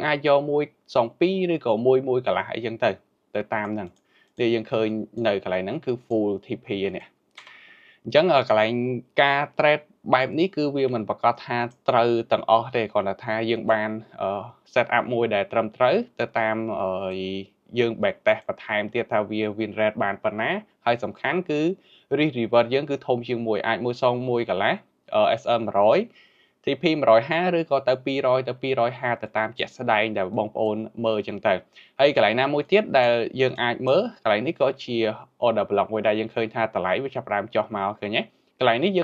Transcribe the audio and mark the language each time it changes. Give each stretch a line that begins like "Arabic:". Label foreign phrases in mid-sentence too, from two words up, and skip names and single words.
Khmer: អាចយកមួយសង2ឬក៏មួយកន្លះអីចឹងទៅតាមហ្នឹងដែលយើងឃើញនៅកន្លែងហ្នឹងគឺ
English: full TP
Khmer: នេះអញ្ចឹងកន្លែងការ trade បែបនេះគឺវាមិនប្រកាសថាត្រូវទាំងអស់ទេគ្រាន់តែថាយើងបាន
English: set up
Khmer: មួយដែលត្រឹមត្រូវទៅតាមយើង back test បន្ថែមទៀតថាវា
English: win rate
Khmer: បានប៉ុណ្ណាហើយសំខាន់គឺ
English: risk reward
Khmer: យើងគឺធំជាងមួយអាចមួយសងមួយកន្លះ SL 100 TP 150ឬក៏ទៅ200ទៅ250ទៅតាមជាក់ស្ដែងដែលបងប្អូន មើលអញ្ចឹងទៅហើយកន្លែងណាមួយទៀតដែលយើងអាចមើលកន្លែងនេះក៏ជា
English: order block
Khmer: មួយដែលយើងឃើញថាតម្លៃវាចាប់ផ្ដើមចុះមកឃើញទេកន្លែងនេះយើង